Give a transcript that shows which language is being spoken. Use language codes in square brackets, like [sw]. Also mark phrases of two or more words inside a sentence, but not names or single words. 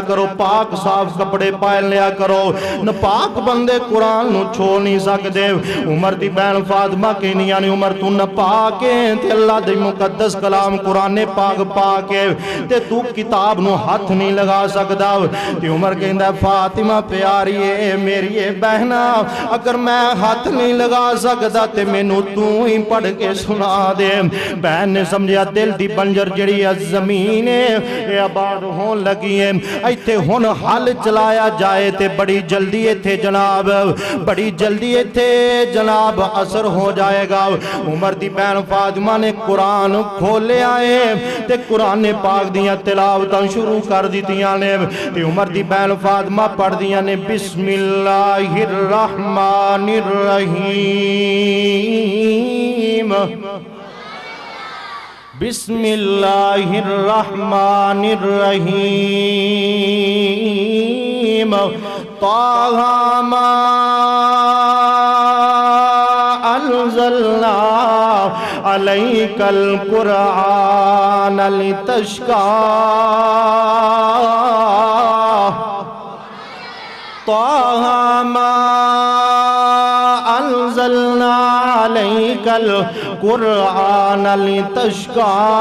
[pa] کرو پاک صاف کپڑے پائل لیا کرو نپاک بندے قرآن نو چھوڑ نہیں سکتے عمر دی بہن فاطمہ کہنی یعنی عمر تو نپاکے تے اللہ دی مقدس کلام قرآن پاک پاکے تے تو کتاب نو ہاتھ نہیں لگا سکتا تے عمر کہندہ فاطمہ پیاری ہے میری بہنا اگر میں ہاتھ نہیں لگا سکتا تے مینوں تو ہی پڑھ کے سنا دے. بہن نے سمجھیا دل دی بنجر جڑی زمین ہے یہ آباد ہون لگی ہے, ایتھے ہن حل چلایا جائے تے بڑی جلدی ایتھے جناب بڑی جلدی ایتھے جناب اثر ہو جائے گا. عمر دی بہن فاطمہ نے قرآن کھولے آئے تے قرآن پاک دیاں تلاوتاں شروع کر دیتیاں نے تے عمر دی بہن فاطمہ پڑھ دیاں نے [ar] بسم اللہ الرحمن الرحیم بسم اللہ الرحمن الرحیم طٰہ ما انزلنا علیک القرآن لتشقى طٰہ ما انزلنا علیک القرآن لتشقى